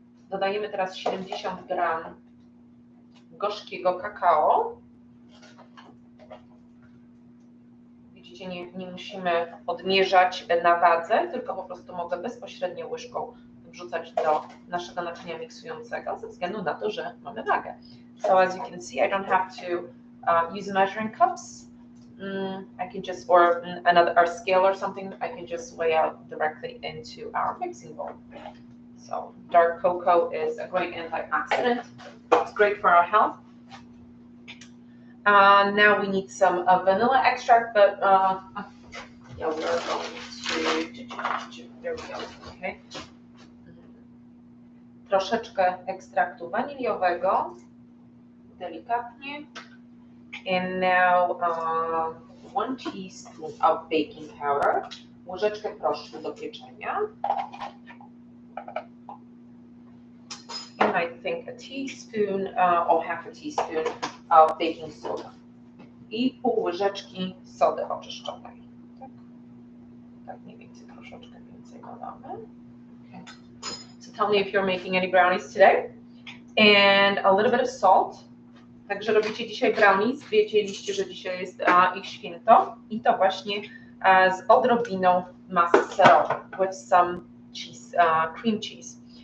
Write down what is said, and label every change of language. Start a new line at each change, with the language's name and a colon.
Polish: Dodajemy teraz 70 gram gorzkiego kakao. Widzicie, nie musimy odmierzać na wadze, tylko po prostu mogę bezpośrednio łyżką wrzucać do naszego naczynia miksującego ze względu na to, że mamy wagę.
English: So as you can see, I don't have to use measuring cups. I can just, or a scale or something, I can just weigh out directly into our mixing bowl. So dark cocoa is a great antioxidant. It's great for our health. Now we need some vanilla extract, but yeah, we are going to, there we go, okay.
Polish: Troszeczkę ekstraktu waniliowego, delikatnie.
English: And now 1 teaspoon of baking powder,
Polish: łyżeczkę proszku do pieczenia.
English: And I think a teaspoon or half a teaspoon of baking soda.
Polish: I pół łyżeczki sody oczyszczonej. Tak mniej więcej, troszeczkę więcej dodamy.
English: Okay. So tell me if you're making any brownies today. And a little bit of salt.
Polish: Także robicie dzisiaj brownies, wiedzieliście, że dzisiaj jest ich święto i to właśnie z odrobiną masy serowej
English: with some cheese, cream cheese.